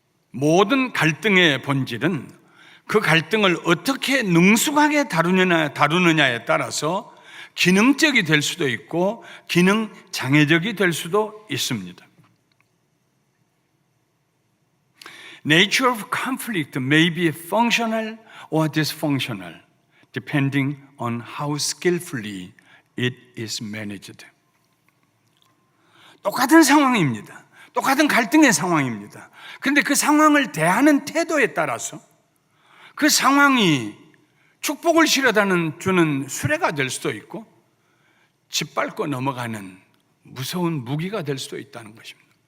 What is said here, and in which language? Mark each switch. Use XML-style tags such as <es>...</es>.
<ko>모든 갈등의 본질은 그 갈등을 어떻게 능숙하게 다루느냐에 따라서 기능적이 될 수도 있고 기능 장애적이 될 수도 있습니다.</ko> <en>Nature of conflict may be functional or dysfunctional, depending on how skillfully it is managed.</en> <ko>똑같은 상황입니다. 똑같은 갈등의 상황입니다. 그런데 그 상황을 대하는 태도에 따라서 그 상황이 축복을 실어다 주는 수레가 될 수도 있고 짓밟고 넘어가는 무서운 무기가 될 수도 있다는 것입니다.</ko>